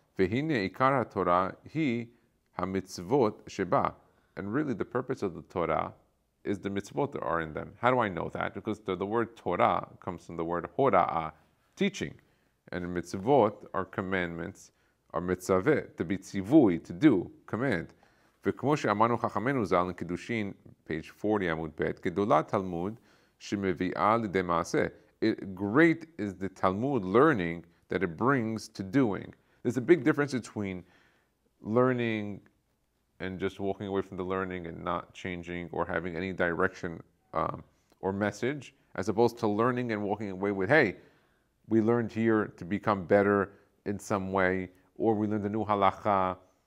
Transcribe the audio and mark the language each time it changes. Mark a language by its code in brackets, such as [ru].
[he] V'hine ikar haTorah hi ha-mitzvot sheba. [en] And really the purpose of the Torah is the mitzvot that are in them. How do I know that? Because the word Torah comes from the word hora'ah, teaching. And mitzvot are commandments, are mitzaveh, to be tzivui, to do, command. [he] וכמו שאמרנו חכמינו ז"ל [en] in Kiddushin, page 40 [he] עמוד ב', גדולה תלמוד שמביאה לידי מעשה. [en] Great is the Talmud learning that it brings to doing. There's a big difference between learning and just walking away from the learning and not changing or having any direction or message, as opposed to learning and walking away with, hey, we learned here to become better in some way, or we learned a new halacha.